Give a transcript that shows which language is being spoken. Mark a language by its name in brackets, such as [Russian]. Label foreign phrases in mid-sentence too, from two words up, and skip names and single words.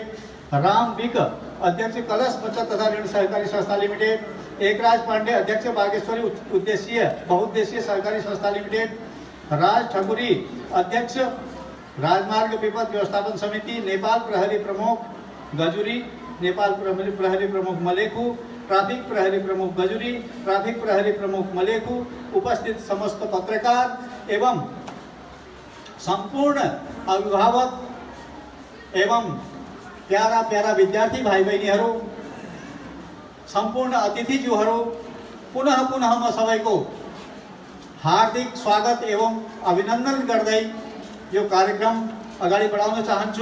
[Nepali] राम बिक अध्यक्ष कलश बचत तथा ऋण सहकारी संस्था लिमिटेड, एकराज पांडे अध्यक्ष बागेश्वरी उद्देश्य बहुउद्देशीय सहकारी संस्था लिमिटेड, राज ठकुरी अध्यक्ष राजमार्ग विपद व्यवस्थापन समिति, नेपाल प्रहरी प्रमुख गजुरी, नेपाल प्रहरी प्रमुख मलेखु, ट्राफिक प्रहरी प्रमुख गजुरी, ट्राफिक प्रहरी प्रमुख मलेखु, उपस्थित समस्त पत्रकार एवं सम्पूर्ण अभिभावक एवं प्यारा प्यारा विद्यार्थी भाइ बहिनीहरू, सम्पूर्ण अतिथिज्यूहरू, पुनः पुनः म सबैको हार्दिक स्वागत एवं अभिनन्दन गर्दै यो कार्यक्रम अगाडि बढाउन चाहन्छु।